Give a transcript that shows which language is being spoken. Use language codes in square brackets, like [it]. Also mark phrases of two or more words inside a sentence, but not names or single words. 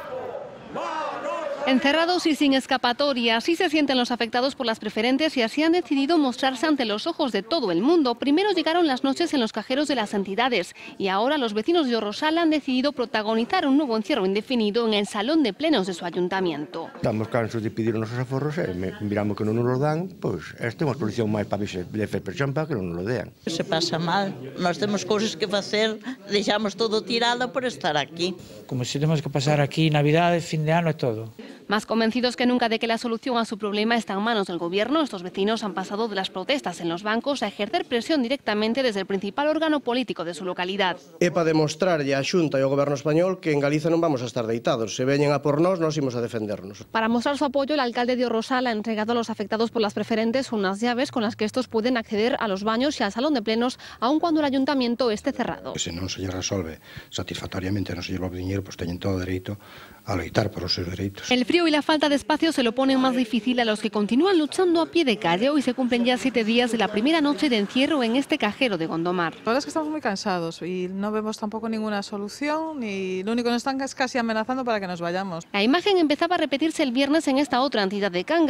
[es] Encerrados y sin escapatoria, así se sienten los afectados por las preferentes y así han decidido mostrarse ante los ojos de todo el mundo. Primero llegaron las noches en los cajeros de las entidades y ahora los vecinos de Orrosala han decidido protagonizar un nuevo encierro indefinido en el salón de plenos de su ayuntamiento. [gl] Estamos cansos de pedir os nosos aforros e miramos que non nos lo dan, pois esta é unha solución máis para de fer presión para que non nos lo dean. Se pasa mal, nós temos cousas que facer, deixamos todo tirado por estar aquí. Como si temos que pasar aquí Navidade, fin de ano e todo. [es] Más convencidos que nunca de que la solución a su problema está en manos del gobierno, estos vecinos han pasado de las protestas en los bancos a ejercer presión directamente desde el principal órgano político de su localidad. [gl] É para demostrarlle a Xunta e ao goberno español que en Galicia non vamos a estar deitados. Se veñen a por nós imos a defendernos. [es] Para mostrar su apoyo, el alcalde de Orrosala ha entregado a los afectados por las preferentes unas llaves con las que estos pueden acceder a los baños y al salón de plenos, aun cuando el ayuntamiento esté cerrado. [gl] Se non se lle resolve satisfactoriamente, non se lle devolve diñeiro, pois teñen todo o dereito a loitar por os seus dereitos. [es] El frío y la falta de espacio se lo ponen más difícil a los que continúan luchando a pie de calle. Hoy se cumplen ya 7 días de la primera noche de encierro en este cajero de Gondomar. La verdad es que estamos muy cansados y no vemos tampoco ninguna solución y lo único que nos están es casi amenazando para que nos vayamos. La imagen empezaba a repetirse el viernes en esta otra entidad de Cangas.